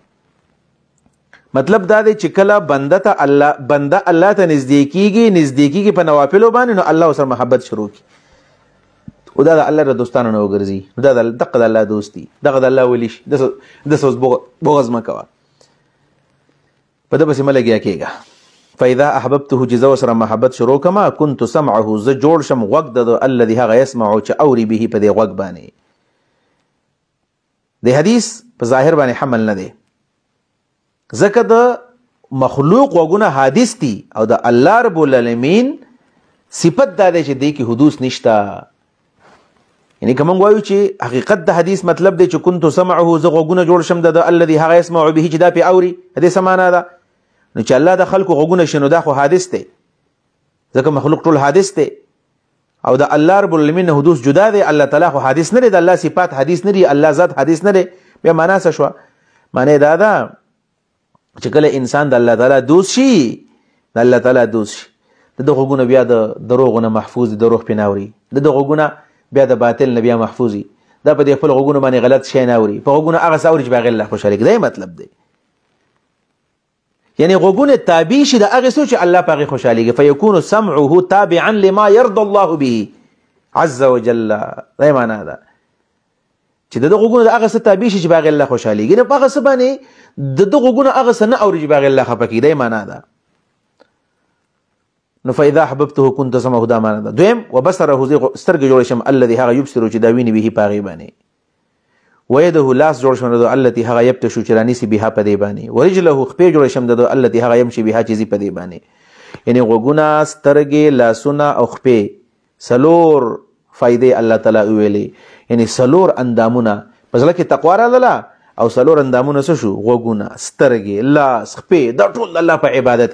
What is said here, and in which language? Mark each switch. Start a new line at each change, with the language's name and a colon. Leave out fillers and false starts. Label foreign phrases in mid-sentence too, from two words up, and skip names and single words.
Pashto: مطلب دا دی چې کله بنده الله ته نږدې کېږي په نوافلو باندې، نو الله ورسره محبت شروع کړي. او دا د الله د دوستانو نه وګرځي، نو دا دغه د الله دوست دي، دغه د الله ولی شي. داسې اوس بغض مه کوه، په ده پسې مه لګیا کېږه.
Arabic: فاذا احببته،
Pashto: چې زه ورسره محبت شروع کړم،
Arabic: كنت سمعه،
Pashto: زه جوړ شم غوږ د الذي هغه یسمعو چې اوري به په دې غوږ باندې. د حدیث په ظاهر باندې حمل نه دی، ځکه د مخلوق غوږونه حادث دي او د الله رب العالمین صفت دا دی چې دې کې حدوث نشته. یعنی که موږ وایو چې حقیقت د حدیث مطلب دی چې
Arabic: كنت سمعه،
Pashto: زه غوږونه جوړ شم د الذي هغه یسمع به، چې دا پې اوري، دې څه معنا ده؟ نو چې الله د خلکو غوږونه شي نو دا خو حادث دی، ځکه مخلوق ټول حادث دی او د الله رب العالمین نه حدوث جدا دی. الله تعالی خو حادث نه دی، د الله صفات حادث نه دي، الله ذات حادث نه دی. بیا معنا څه شوه؟ معنی دا ده چې کله انسان د الله تعالی دوست شي، د الله تعالی دوست شي، د ده غوږونه بیا د دروغو نه محفوظ دي، دروغ پې نه اوري، د ده غوږونه بیا د باطل نه بیا محفوظ دي، دا په دې خپل غوږونو باندې غلط شی نه اوري، په غوږونو هغه څه اوري چې په هغې الله خوشحاله کړي. دا مطلب دی، یعنی غوږونه تابع شي د هغې څه چې الله په هغې خوشحالېږي.
Arabic: فیکون سمعه تابعا لما یرضى الله به عز وجل.
Pashto: دا معنا ده چې د غوګونو د هغه څه تابع شي چې باغ الله خوشحاليږي نه په هغه څه باندې د غوګونو هغه څه نه اوري چې باغ الله خفه کیږي. معنا ده نو
Arabic: فاذا حببته كنت سمعه،
Pashto: دا معنا ده. دویم وبصره سترګې جوړ شم الذي هغه يبصر چې دا ویني به پاغي باندې، ويده لاس جوړ شم ده التي هغه يبتشو چې رانيسي بها په دې باندې، ورجله خپې جوړ شم ده التي هغه
Arabic: يمشي بها
Pashto: چې زی په دې باندې. یعنی غوګونه سترګې لاسونه او خپې سلور فائدې الله تعالی ویلي، یعنی سلور اندامونه په ځل کې تقوا راغله او سلور اندامونه څه شو؟ غوګونه، سترګې، لاس، خپې، دا ټول الله په عبادت کې.